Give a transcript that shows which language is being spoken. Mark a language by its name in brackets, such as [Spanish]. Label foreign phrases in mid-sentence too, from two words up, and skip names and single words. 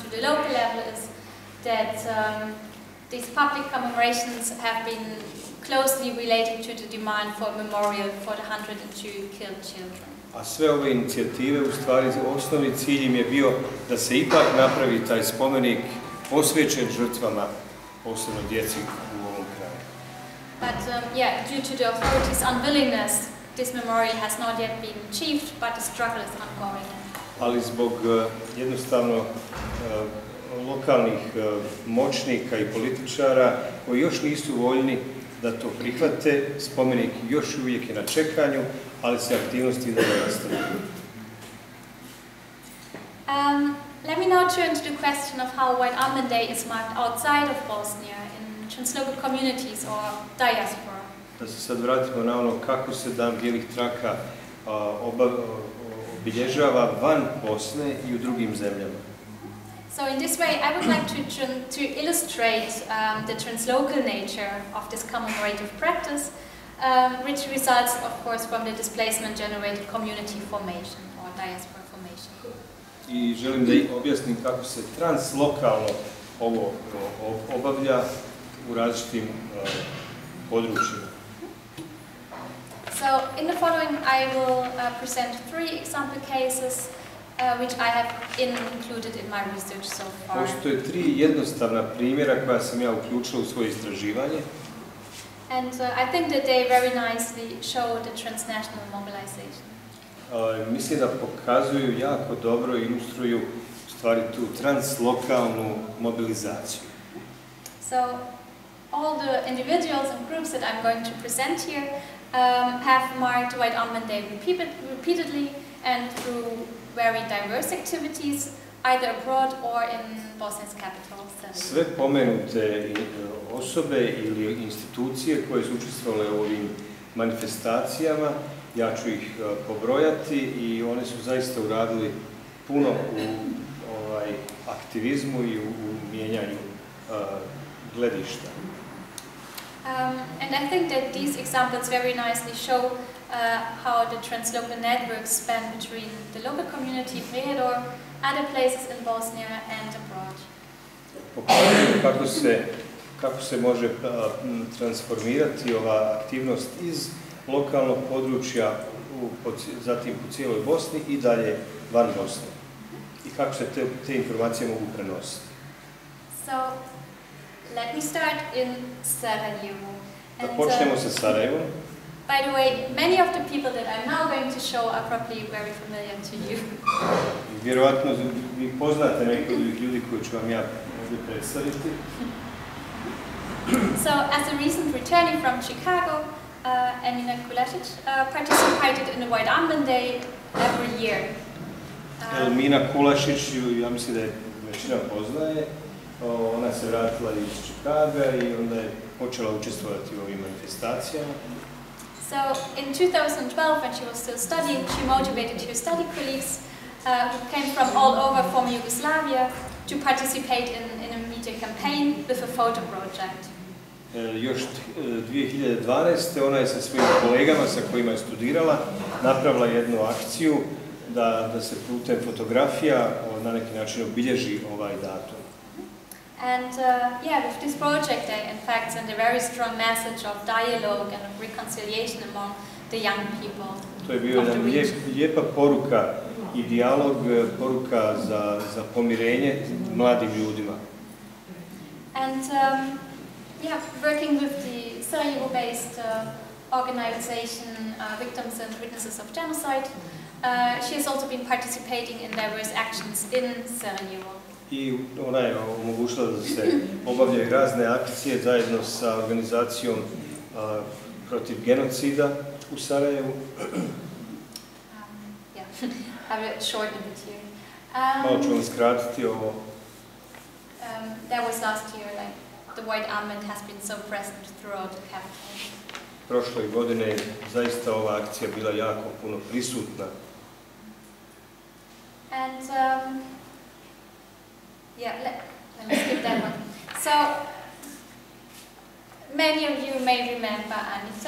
[English] the local level is that these public commemorations have been closely related to the demand for a memorial for the 102 killed children. [Bosnian] A sve ove inicijative, u stvari, osnovni cilj im je bio da se ipak napravi taj spomenik posvećen žrtvama, posebno djeci u ovom kraju. [English] But due to the authorities' unwillingness, this memorial has not yet been achieved, but the struggle is ongoing. [Bosnian] Ali zbog jednostavno lokalnih moćnika i političara koji još nisu voljni da to prihvate, spomenik još uvijek je na čekanju, ali se aktivnosti ne nastavljaju. [English] Let me now turn to the question of how White Armband Day is marked outside of Bosnia, in translocal communities or diaspora. [Bosnian] Da se sad vratimo na ono kako se Dan bijelih traka obilježava van Bosne i u drugim zemljama. [English] So in this way, I would like to illustrate the translocal nature of this commemorative practice, which results, of course, from the displacement-generated community formation or diaspora formation. [Bosnian] I želim da objasnim kako se translokalno ovo obavlja u različitim područjima. [English] So in the following, I will present 3 example cases which I have included in my research so far. [Bosnian] Postoje 3 jednostavna primjera koja sam ja uključila u svoje istraživanje. [English] And I think that they very nicely show the transnational mobilization. [Bosnian] Mislim da pokazuju jako dobro i ilustruju u stvari tu translokalnu mobilizaciju. [English] So all the individuals and groups that I'm going to present here have marked White Armband Day repeatedly and through very diverse activities, either abroad or in Bosnia's capital. [Bosnian] Sve pomenute osobe ili institucije koje su učestvovale u ovim manifestacijama, ja ću ih pobrojati i one su zaista uradili puno u aktivizmu i u mijenjanju gledišta. [English] And I think that these examples very nicely show how the translocal networks span between the local community, Prijedor, other places in Bosnia and abroad. [Bosnian] Pokazuju kako se može transformirati ova aktivnost iz lokalnog područja, zatim u cijeloj Bosni i dalje van Bosne. I kako se te informacije mogu prenositi. [English] So, let me start in Sarajevo. [Bosnian] Da počnemo sa Sarajevom. [English] By the way, many of the people that I'm now going to show are probably very familiar to you. [Bosnian] Vjerovatno vi poznate neki od ovih ljudi koji ću vam ja ovdje predstaviti. [English] So, as a recent returning from Chicago, Emina Kulasic participated in the White Armband Day every year. [Bosnian] Emina Kulasic, ja mislim da je većina poznaje, ona se vratila iz Chicaga i onda je počela učestvovati u ovim manifestacijama. [English] So, in 2012, when she was still studying, she motivated her study colleagues who came from all over former Yugoslavia to participate in a media campaign with a photo project. [Bosnian] Još 2012. ona je sa svojim kolegama sa kojima je studirala napravila jednu akciju da se putem fotografija na neki način obilježi ovaj datum. [English] And with this project they in fact send a very strong message of dialogue and of reconciliation among the young people. [Bosnian] To je bio jedna lijepa poruka i dijalog, poruka za pomirenje mladim ljudima. [English] And working with the Sarajevo-based organization Victims and Witnesses of Genocide, she has also been participating in diverse actions in Sarajevo. [Bosnian] I ona je omogućila da se obavljaju razne akcije zajedno sa organizacijom protiv genocida u Sarajevu. [English] I will shorten it here. [Bosnian] Malo ću vam skratiti ovo. [English] That was last year, like the White Armband has been so present throughout the capital. [Bosnian] Prošle godine zaista ova akcija bila jako puno prisutna. [English] And let me skip that one. So, many of you may remember Anita.